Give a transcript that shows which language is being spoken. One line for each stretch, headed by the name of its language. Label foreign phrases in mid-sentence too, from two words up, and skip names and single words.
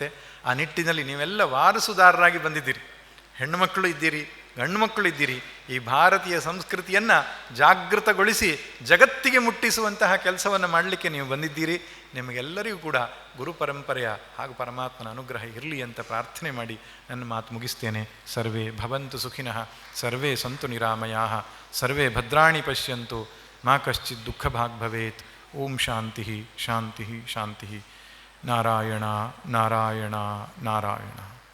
Kannada: ಆ ನಿಟ್ಟಿನಲ್ಲಿ ನೀವೆಲ್ಲ ವಾರಸುದಾರರಾಗಿ ಬಂದಿದ್ದೀರಿ. ಹೆಣ್ಣುಮಕ್ಕಳು ಇದ್ದೀರಿ, ಗಂಡು ಮಕ್ಕಳು ಇದ್ದೀರಿ. ಈ ಭಾರತೀಯ ಸಂಸ್ಕೃತಿಯನ್ನು ಜಾಗೃತಗೊಳಿಸಿ ಜಗತ್ತಿಗೆ ಮುಟ್ಟಿಸುವಂತಹ ಕೆಲಸವನ್ನು ಮಾಡಲಿಕ್ಕೆ ನೀವು ಬಂದಿದ್ದೀರಿ. ನಿಮಗೆಲ್ಲರಿಗೂ ಕೂಡ ಗುರು ಪರಂಪರೆಯ ಹಾಗೂ ಪರಮಾತ್ಮನ ಅನುಗ್ರಹ ಇರಲಿ ಅಂತ ಪ್ರಾರ್ಥನೆ ಮಾಡಿ ನನ್ನ ಮಾತು ಮುಗಿಸ್ತೇನೆ.
Sanskrit: ಸರ್ವೇ ಭವಂತು ಸುಖಿನಃ, ಸರ್ವೇ ಸಂತು ನಿರಾಮಯಾಃ, ಸರ್ವೇ ಭದ್ರಾಣಿ ಪಶ್ಯಂತು, ಮಾ ಕಶ್ಚಿತ್ ದುಃಖ ಭಾಗ್ ಭವೇತ್. ಓಂ ಶಾಂತಿ ಶಾಂತಿ ಶಾಂತಿ. ನಾರಾಯಣ ನಾರಾಯಣ ನಾರಾಯಣ.